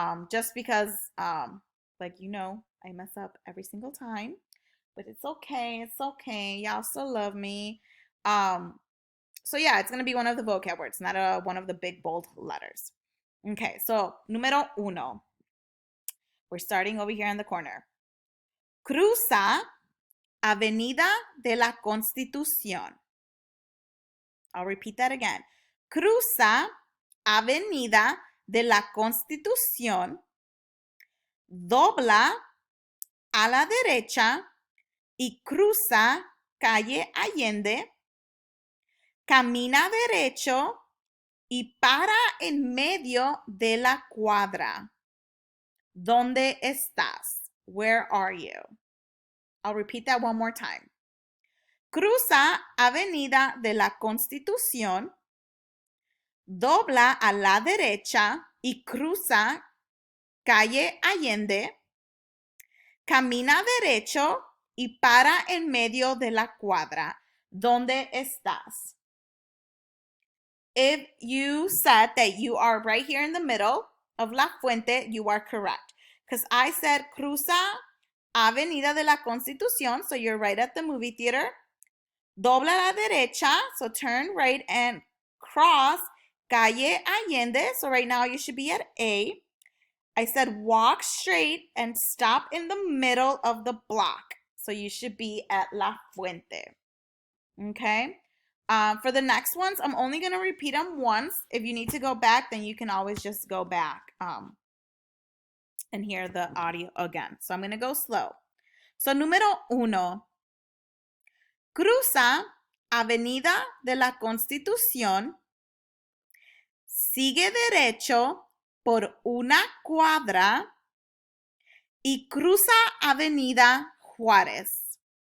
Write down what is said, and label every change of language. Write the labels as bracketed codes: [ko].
[en] Just because, like I mess up every single time, but it's okay, it's okay. Y'all still love me. So yeah, it's gonna be one of the vocab words, not one of the big bold letters. Okay, so número 1. We're starting over here in the corner. [es] Cruza Avenida de la Constitución. [en] I'll repeat that again. [es] Cruza Avenida de la Constitución, dobla a la derecha y cruza calle Allende, camina derecho y para en medio de la cuadra. ¿Dónde estás? [en] Where are you? I'll repeat that one more time. [es] Cruza Avenida de la Constitución, dobla a la derecha y cruza calle Allende, camina derecho y para en medio de la cuadra. ¿Dónde estás? [en] If you said that you are right here in the middle of La Fuente, you are correct. Because I said [es] cruza Avenida de la Constitución, [en] so you're right at the movie theater. [es] Dobla a la derecha, [en] so turn right and cross calle Allende, so right now you should be at A. I said walk straight and stop in the middle of the block, so you should be at La Fuente. Okay? For the next ones, I'm only going to repeat them once. If you need to go back, then you can always just go back and hear the audio again. So I'm going to go slow. So número 1. [es] Cruza Avenida de la Constitución, sigue derecho por una cuadra y cruza Avenida Juárez.